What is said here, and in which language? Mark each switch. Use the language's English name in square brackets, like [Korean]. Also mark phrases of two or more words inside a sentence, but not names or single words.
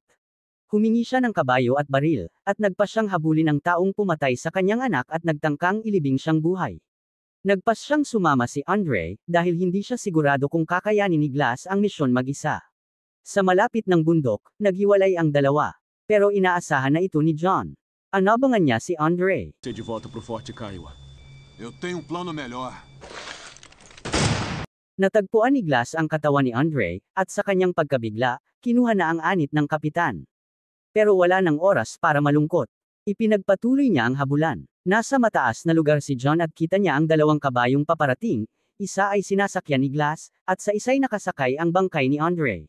[Filipino] Humingi siya ng kabayo at baril, at nagpa siyang habulin ang taong pumatay sa kanyang anak at nagtangkang ilibing siyang buhay. Nagpas siyang sumama si Andre, dahil hindi siya sigurado kung kakayanin ni Glass ang misyon mag-isa. Sa malapit ng bundok, naghiwalay ang dalawa. Pero inaasahan na ito ni John. Anabangan niya si Andre. [Portuguese] Você de volta pro Forte Kiowa. Eu tenho um plano melhor. [Filipino] Natagpuan ni Glass ang katawan ni Andre, at sa kanyang pagkabigla, kinuha na ang anit ng kapitan. Pero wala ng oras para malungkot. Ipinagpatuloy niya ang habulan. Nasa mataas na lugar si John at kita niya ang dalawang kabayong paparating, isa ay sinasakyan ni Glass, at sa isa'y nakasakay ang bangkay ni Andre.